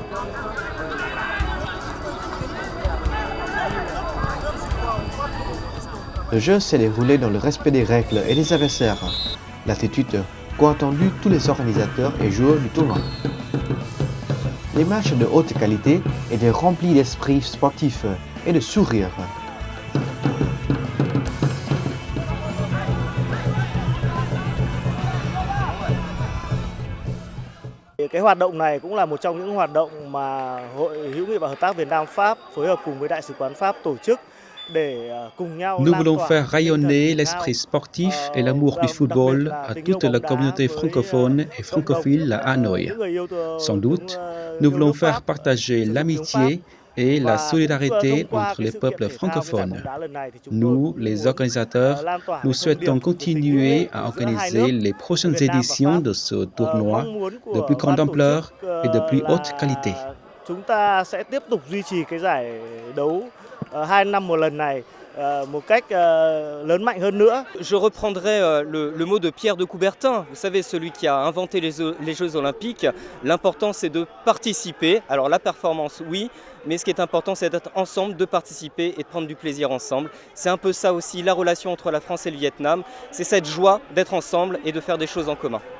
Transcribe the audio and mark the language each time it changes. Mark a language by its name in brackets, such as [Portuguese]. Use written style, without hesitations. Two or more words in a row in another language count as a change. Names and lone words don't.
[French] Le jeu s'est déroulé dans le respect des règles et des adversaires, l'attitude qu'ont attendu tous les organisateurs et joueurs du tournoi. Les matchs de haute qualité étaient remplis d'esprit sportif et de sourire. [Vietnamese] Cái hoạt động này cũng là một trong những hoạt động mà Hội hữu nghị và hợp tác Việt Nam Pháp phối hợp cùng với Đại sứ quán Pháp tổ chức để cùng nhau. [French] Nous voulons faire rayonner l'esprit sportif et l'amour du football à toute la communauté francophone et francophile à Hanoï. Sans doute, nous voulons faire partager l'amitié et la solidarité entre les peuples francophones. Nous, les organisateurs, nous souhaitons continuer à organiser les prochaines éditions de ce tournoi de plus grande ampleur et de plus haute qualité. [Vietnamese] Chúng ta sẽ tiếp tục duy trì cái giải đấu 2 năm một lần này một cách lớn mạnh hơn nữa. [French] Je reprendrai le mot de Pierre de Coubertin, vous savez, celui qui a inventé les Jeux Olympiques. L'important, c'est de participer. Alors la performance, oui, mais ce qui est important, c'est d'être ensemble, de participer et de prendre du plaisir ensemble. C'est un peu ça aussi, la relation entre la France et le Vietnam. C'est cette joie d'être ensemble et de faire des choses en commun.